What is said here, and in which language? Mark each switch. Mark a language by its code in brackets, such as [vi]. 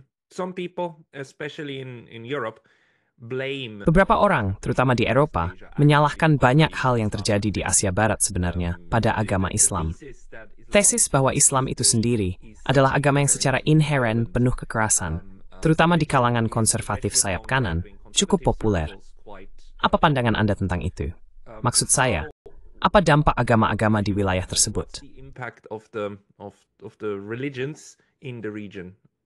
[en] Some people, especially in Europe, blame. [id] Beberapa orang, terutama di Eropa, menyalahkan banyak hal yang terjadi di Asia Barat sebenarnya pada agama Islam. Tesis bahwa Islam itu sendiri adalah agama yang secara inheren penuh kekerasan, terutama di kalangan konservatif sayap kanan, cukup populer. Apa pandangan Anda tentang itu? Maksud saya, apa dampak agama-agama di wilayah tersebut? [en] The impact of the religions in the region.